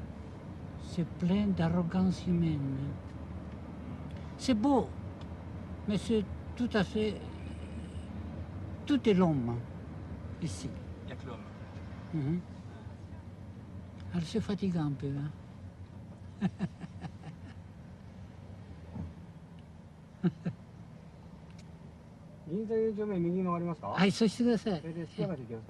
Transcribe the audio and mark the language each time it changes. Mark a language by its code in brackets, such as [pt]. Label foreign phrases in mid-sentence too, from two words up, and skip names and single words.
[fr] C'est plein d'arrogance humaine. C'est beau, mais c'est tout à fait... Tout est l'homme, ici. Il n'y a que l'homme. Mhm. Alors c'est fatigant un peu. Hein? [ja] 銀座4丁目右に曲がりますか？はい、そうしてください。それで数寄町行きますか？